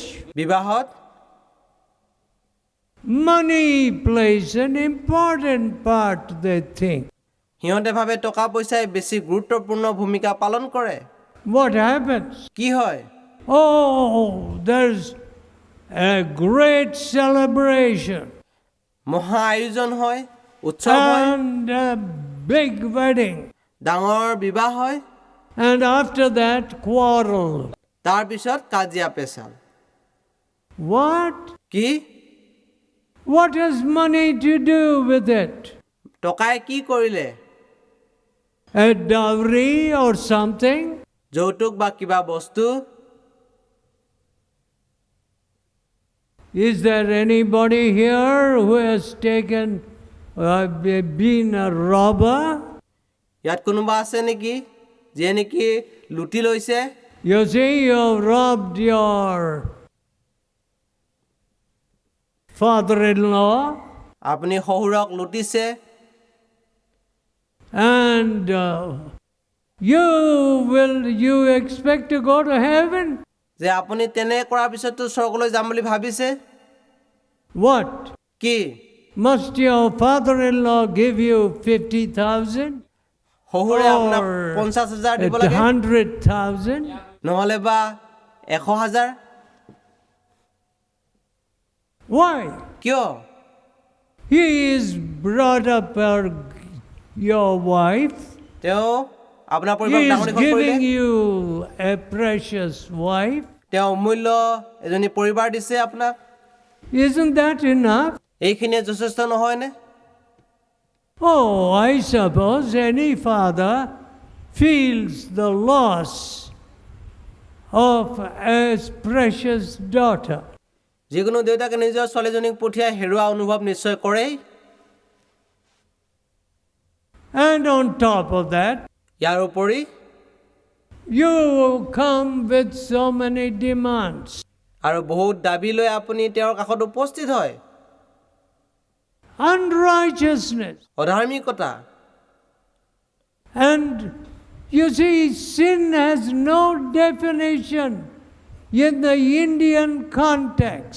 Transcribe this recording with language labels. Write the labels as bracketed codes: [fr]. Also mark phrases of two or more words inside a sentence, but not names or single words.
[as] বিবাহত [en] money plays an important part, they think. [as] সিহঁতে ভাবে টকা পইচাই বেছি গুৰুত্বপূৰ্ণ ভূমিকা পালন কৰে। [en] What happens? [as] কি হয়? [en] Oh, there's a great celebration [as] মহা আয়োজন হয়, উৎসৱ হয়, [en] and a big wedding. [as] ডাঙৰ বিবাহ হয়, [en] And after that, quarrel. [as] তাৰ পিছত কাজিয়া পেচাল। [en] What? [as] কি? [en] What has money to do with it? [as] টকাই কি কৰিলে? [en] A dowry or something? [as] যৌতুক বা কিবা বস্তু? [en] Is there anybody here who has been a robber? [as] ইয়াত কোনোবা আছে নেকি যিয়ে নেকি লুটি লৈছে? [en] You see, you robbed your father-in-law, [as] আপুনি শহুৰক লুটিছে, [en] and you expect to go to heaven? [as] যে আপুনি তেনে কৰাৰ পিছতো স্বৰ্গলৈ যাম বুলি ভাবিছে? [en] What? [as] কি? [en] Must your father-in-law give you 50,000? [as] শহুৰে আপোনাক 50,000 দিব লাগে? [en] 100,000? [as] নহলে বা 100,000? [en] Why? [as] কিয়? [en] He is brought up your wife. [as] তেওঁ আপোনাৰ [en] He [as] পৰিবাৰক [en] is [as] ডাঙৰ দীঘল কৰিলে। [en] giving you a precious wife. [as] তেওঁ অমূল্য এজনী পৰিবাৰ দিছে আপোনাক। [en] Isn't that enough? [as] এইখিনিয়ে যথেষ্ট নহয়নে? [en] Oh, I suppose any father feels the loss of a precious daughter. [as] যিকোনো দেউতাকে নিজৰ ছোৱালীজনীক পঠিয়াই হেৰুৱা অনুভৱ নিশ্চয় কৰেই। [en] And on top of that, [as] ইয়াৰ উপৰি [en] you come with so many demands. [as] আৰু বহুত দাবী লৈ আপুনি তেওঁৰ কাষত উপস্থিত হয়। [en] Unrighteousness. [as] অধাৰ্মিকতা। [en] And you see, sin has no definition in the Indian context.